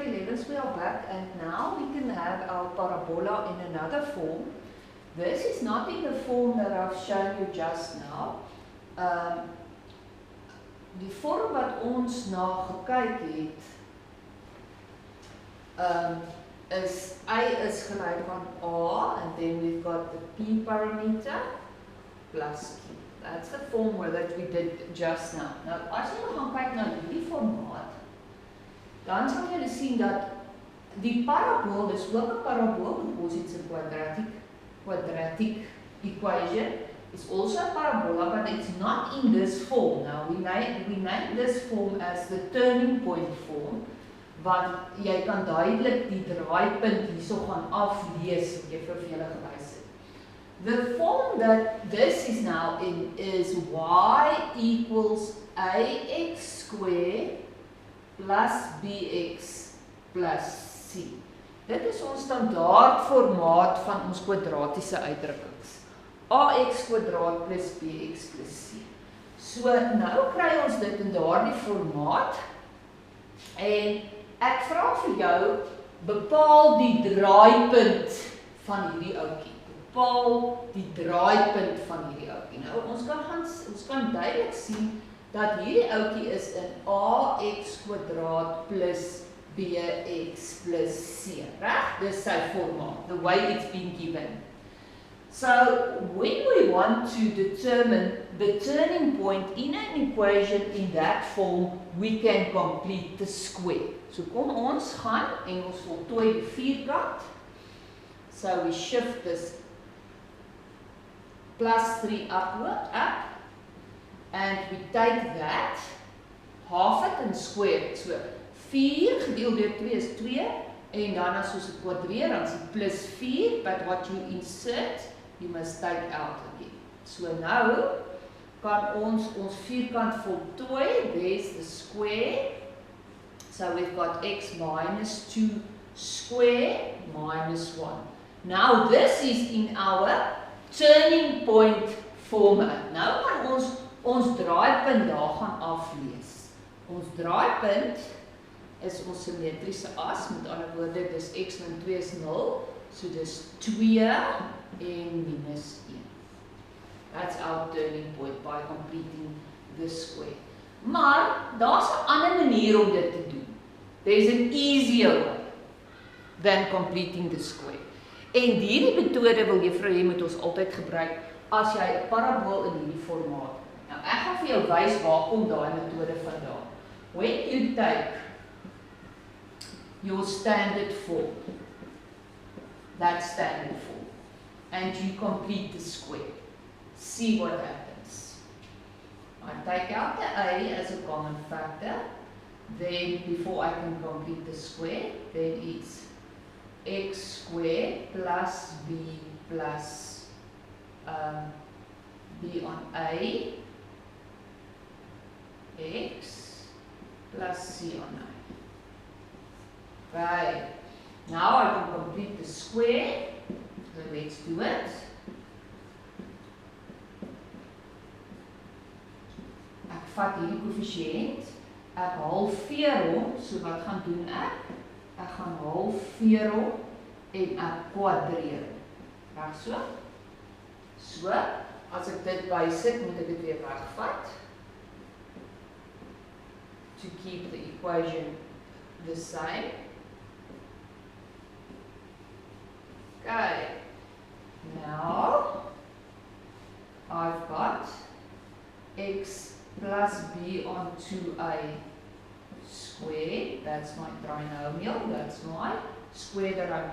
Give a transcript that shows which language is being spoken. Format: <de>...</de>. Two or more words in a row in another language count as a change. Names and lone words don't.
<en>parents, we are back, and now we can have our parabola in another form. This is not in the form that I've shown you just now.</en> <af>Die vorm wat ons na gekyk het, is y is gelyk aan a,</af> <en>and then we've got the p parameter plus q. That's the form that we did just now.</en> <af>Nou, as jy gaan kyk na hierdie formaat, dan sal jy sien dat die parabool is ook 'n parabool,</af> <en>because it's a quadratic equation. It's also a parabola, but it's not in this form. Now we name this form as the turning point form,</en> <af>want jy kan duidelik die draaipunt hierso gaan aflees wat jy vir julle gewys het.</af> <en>The form that this is now in is y equals ax squared plus bx plus c.</en> <af>Dit is ons standaard formaat van ons kwadratiese uitdrukkings. ax kwadraat plus bx plus c. So nou kry ons dit in daardie formaat, en ek vra vir jou, bepaal die draaipunt van hierdie ouetjie. Bepaal die draaipunt van hierdie ouetjie. Nou ons kan duidelik sien dat hierdie ouetjie is in ax kwadraat plus bx plus c. Reg? Dis sy formaat,</af> <en>the way it's been given. So when we want to determine the turning point in an equation in that form, we can complete the square.</en> <af>So kom ons gaan en ons voltooi die vierkant.</af> <en>So we shift this plus 3 upward, up, and we take that, half it and square it.</en> <af>So 4 gedeeld deur 2 is 2, en dan as ons dit kwadreer, dan is dit plus 4,</af> <en>but what you insert, you must take out again.</en> <af>So nou kan ons vierkant voltooi.</af> <en>There's the square. So we've got x minus 2 square minus 1. Now this is in our turning point format.</en> <af>Nou kan ons draaipunt daar gaan aflees. Ons draaipunt is ons simmetriese as, met ander woorde, dis x min 2 is 0, so dis 2 en minus 1.</af> <en>That's our turning point by completing the square.</en> <af>Maar daar's 'n ander manier om dit te doen.</af> <en>There's an easier way than completing the square.</en> <af>En hierdie metode wil juffrou hê moet ons altyd gebruik as jy 'n parabool in hierdie formaat. Nou ek gaan vir jou wys waar kom daai metode vandaan.</af> <en>When you take your standard form, that standard form, and you complete the square, see what happens. I take out the a as a common factor, then before I can complete the square, then it's x squared plus b plus b on a, x plus c on a. Right, now I can complete the square, so let's do it.</en> <af>Ek vat hierdie koëffisiënt, ek halveer hom, so wat gaan doen ek? Ek gaan halveer hom en ek kwadreer hom. Reg so? So, as ek dit bysit, moet ek dit weer wegvat.</af> <en>To keep the equation the same. Okay, now I've got x plus b on 2a squared, that's my trinomial, that's my square that I</en>